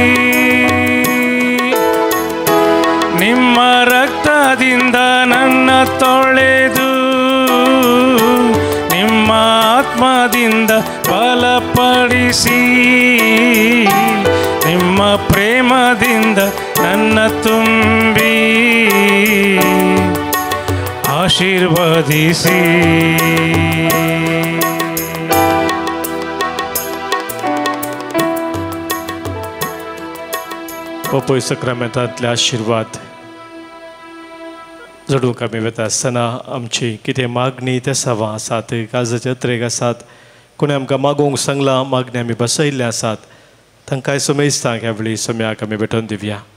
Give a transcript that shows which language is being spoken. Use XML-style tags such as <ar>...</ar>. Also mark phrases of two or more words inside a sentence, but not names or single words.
<kn>ನಿಮ್ಮ ರಕ್ತದಿಂದ ನನ್ನ ತೊಳೆದು, ನಿಮ್ಮ ಆತ್ಮದಿಂದ ಬಲಪಡಿಸಿ, ನಿಮ್ಮ ಪ್ರೇಮದಿಂದ ನನ್ನ ತುಂಬಿ ಆಶೀರ್ವದಿಸಿ.</kn> <kok>पपय सक्रामेंतांतले आशीर्वाद जडूंक आमी वेता आसतना आमची कितें मागणी त्या सवां आसात, काळजाचे अत्रेक आसात, कोणी आमकां मागोवंक सांगलां, मागणी आमी बसयल्ले आसात, तांकांय समेस्तांक ह्या वेळी सम्याक आमी भेटोवन दिवया.</kok>